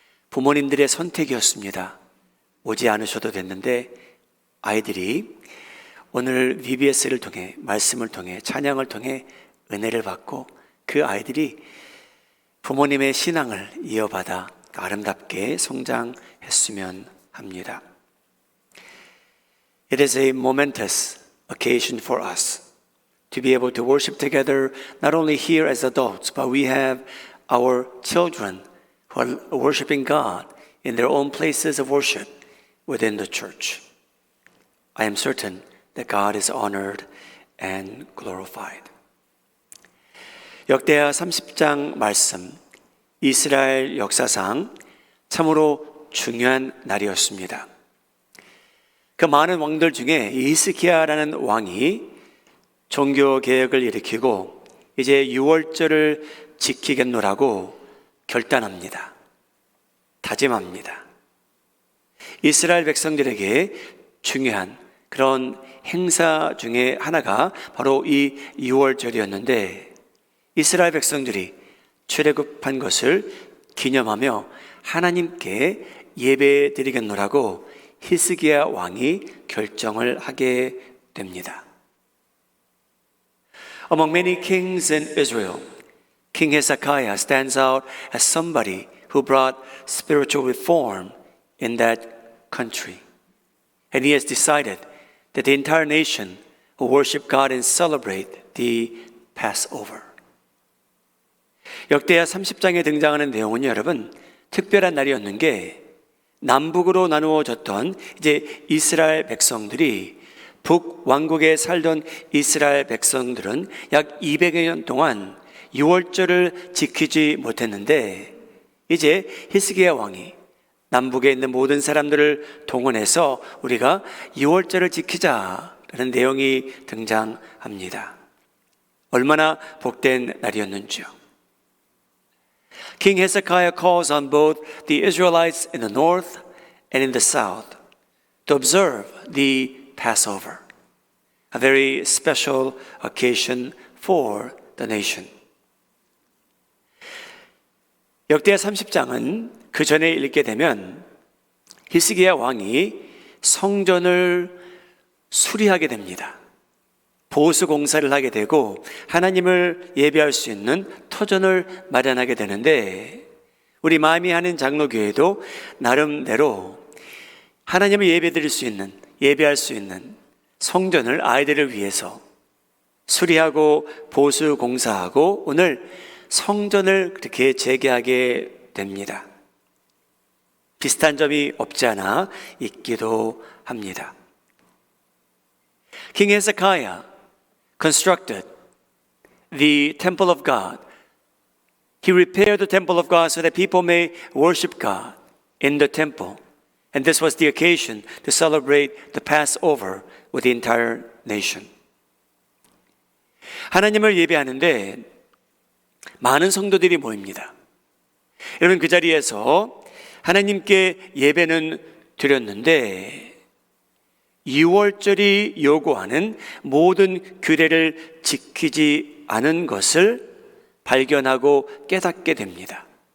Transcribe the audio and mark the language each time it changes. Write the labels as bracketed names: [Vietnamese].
[Korean] 부모님들의 선택이었습니다. 오지 않으셔도 됐는데 아이들이 오늘 VBS를 통해 말씀을 통해 찬양을 통해 은혜를 받고 그 아이들이 부모님의 신앙을 이어받아 아름답게 성장했으면 합니다. [English] It is a momentous occasion for us to be able to worship together not only here as adults, but we have our children who are worshiping God in their own places of worship within the church. I am certain that God is honored and glorified. [Korean] 역대하 30장 말씀, 이스라엘 역사상 참으로 중요한 날이었습니다. 그 많은 왕들 중에 히스기야라는 왕이 종교 개혁을 일으키고 이제 유월절을 지키겠노라고 결단합니다. 다짐합니다. 이스라엘 백성들에게 중요한 그런 행사 중에 하나가 바로 이 유월절이었는데 이스라엘 백성들이 출애굽한 것을 기념하며 하나님께 예배드리겠노라고 히스기야 왕이 결정을 하게 됩니다. [English] Among many kings in Israel, King Hezekiah stands out as somebody who brought spiritual reform in that country. And he has decided that the entire nation will worship God and celebrate the Passover. [Korean] 역대하 30장에 등장하는 내용은 여러분 특별한 날이었는 게 남북으로 나누어졌던 이제 이스라엘 백성들이 북왕국에 살던 이스라엘 백성들은 약 200여 년 동안 유월절을 지키지 못했는데 이제 히스기야 왕이 남북에 있는 모든 사람들을 동원해서 우리가 유월절을 지키자라는 내용이 등장합니다. 얼마나 복된 날이었는지요. [English] King Hezekiah calls on both the Israelites in the north and in the south to observe the Passover, a very special occasion for the nation. [Korean] 역대하 30장은 그 전에 읽게 되면 히스기야 왕이 성전을 수리하게 됩니다. 보수 공사를 하게 되고 하나님을 예배할 수 있는 터전을 마련하게 되는데 우리 마음이 하는 장로교회도 나름대로 하나님을 예배드릴 수 있는 예배할 수 있는 성전을 아이들을 위해서 수리하고 보수 공사하고 오늘 성전을 그렇게 재개하게 됩니다. 비슷한 점이 없지 않아 있기도 합니다. [English] King Hezekiah constructed the temple of God. He repaired the temple of God so that people may worship God in the temple. And this was the occasion to celebrate the Passover with the entire nation. [Korean] 하나님을 예배하는데 많은 성도들이 모입니다. 여러분 그 자리에서 하나님께 예배는 드렸는데 2월절이 요구하는 모든 규례를 지키지 않은 것을 발견하고 깨닫게 됩니다.